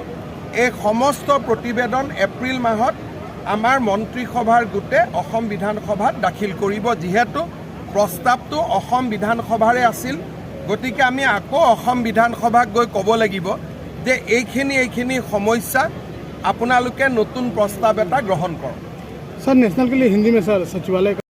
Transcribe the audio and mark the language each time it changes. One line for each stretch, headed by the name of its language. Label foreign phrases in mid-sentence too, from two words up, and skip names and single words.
Assamese: এই সমস্ত প্ৰতিবেদন এপ্ৰিল মাহত আমাৰ মন্ত্ৰীসভাৰ গোটে অসম বিধানসভাত দাখিল কৰিব। যিহেতু প্ৰস্তাৱটো অসম বিধানসভাৰে আছিল, গতিকে আমি আকৌ অসম বিধানসভাক গৈ ক'ব লাগিব যে এইখিনি সমস্যা আপোনালোকে নতুন প্ৰস্তাৱ এটা গ্ৰহণ কৰক।
Hindi: सर, नेशनल के लिए हिंदी में सर सचिवालय